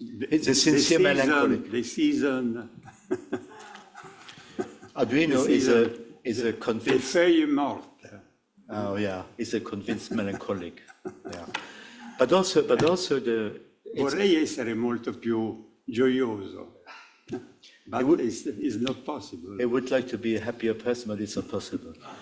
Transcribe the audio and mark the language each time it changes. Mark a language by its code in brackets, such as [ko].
[en] it's a sincere melancholy. The season. Arduino is a [fr] Le [en] convinced. [fr] feuille morte. [en] Oh yeah, he's a convinced melancholic. Yeah, but also the. [it] Vorrei essere molto più gioioso, [en] but it's not possible. I would like to be a happier person, but it's not possible.